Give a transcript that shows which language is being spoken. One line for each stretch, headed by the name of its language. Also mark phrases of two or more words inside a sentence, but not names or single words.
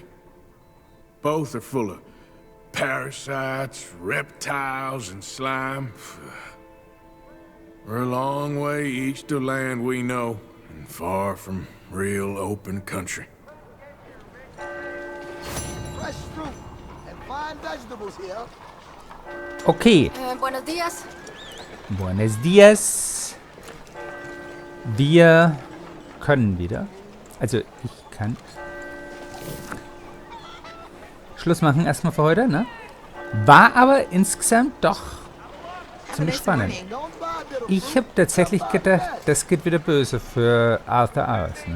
English: Both are full of parasites, reptiles, and slime. We're a long way east of land we know, and far from real open country. Okay.
Spanish: Buenos dias. Buenos dias.
German: Wir können wieder. Also, ich kann. Schluss machen erstmal für heute, ne? War aber insgesamt doch ziemlich spannend. Ich habe tatsächlich gedacht, das geht wieder böse für Arthur aus, ne?